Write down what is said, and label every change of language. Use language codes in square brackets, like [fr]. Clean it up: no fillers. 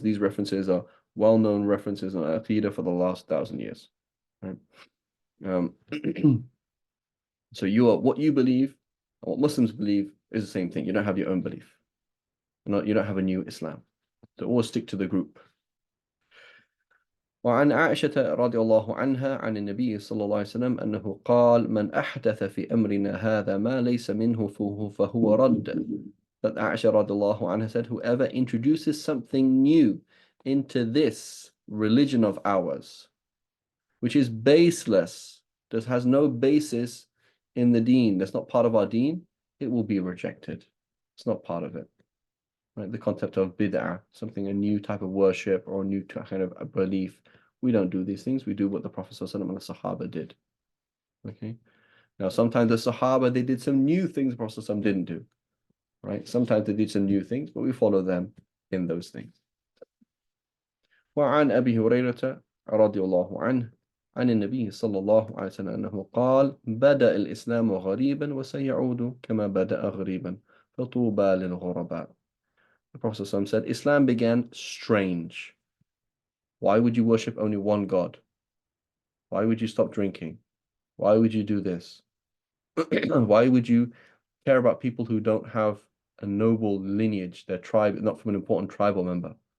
[en] These references are well-known references on Aqidah for the last 1,000 years. Right? So what you believe, what Muslims believe is the same thing. You don't have your own belief. You don't have a new Islam. So always stick to the group. [ar] وعن عائشة رضي الله عنها عن النبي صلى الله عليه وسلم أنه قال من أحدث في أمرنا هذا ما ليس منه فهو رد. [en] That Aisha [ar] رضي الله عنها [en] said, whoever introduces something new into this religion of ours, which is baseless, that has no basis in the deen, that's not part of our deen, it will be rejected. It's not part of it. Right? The concept of bid'ah, something, a new type of worship or a new kind of a belief. We don't do these things. We do what the Prophet ﷺ and the Sahaba did. Okay. Now, sometimes the Sahaba, they did some new things the Prophet ﷺ didn't do. Right? Sometimes they did some new things, but we follow them in those things. [ar] وعن أبي هريرة رضي الله عنه عن النبي صلى الله عليه وسلم أنه قال بدأ الإسلام غريبا وسيعود كما بدأ غريبا فطوبى للغرباء. [en] The Prophet ﷺ said, Islam began strange. Why would you worship only one God? Why would you stop drinking? Why would you do this? Why would you care about people who don't have a noble lineage, their tribe, not from an important tribal member?